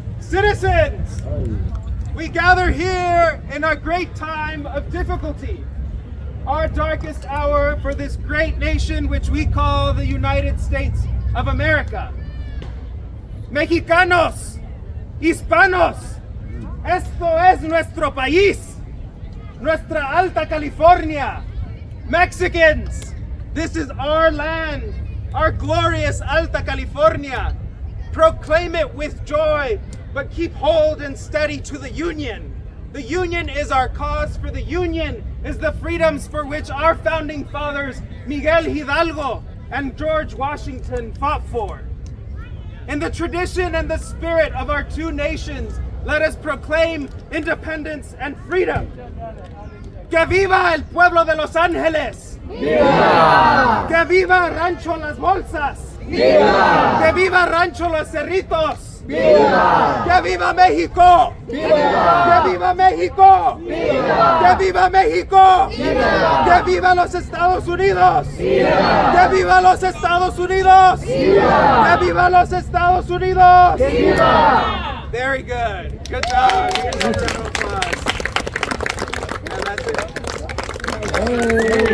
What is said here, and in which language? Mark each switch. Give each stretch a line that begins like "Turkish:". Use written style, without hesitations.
English: Citizens, we gather here in a great time of difficulty, our darkest hour for this great nation which we call the United States of America.
Spanish: Mexicanos, hispanos, esto es nuestro país, nuestra Alta California. Mexicans,
English: This is our land, our glorious Alta California. Proclaim it with joy, but keep hold and steady to the Union. The Union is our cause, for the Union is the freedoms for which our founding fathers, Miguel Hidalgo and George Washington, fought for. In the tradition and the spirit of our two nations, let us proclaim independence and freedom.
Spanish: ¡Que viva el pueblo de Los Ángeles! ¡Viva! ¡Que viva Rancho Las Bolsas! ¡Viva! ¡Que viva Rancho Los Cerritos! ¡Viva! ¡Que viva México! ¡Viva! ¡Que viva México! ¡Viva! ¡Que viva México! ¡Viva! ¡Que viva los Estados Unidos! ¡Viva! ¡Que viva los Estados Unidos! ¡Viva! ¡Que viva los Estados Unidos! ¡Viva!
English: Very good. Good job. Give yourself a round of applause. And that's it.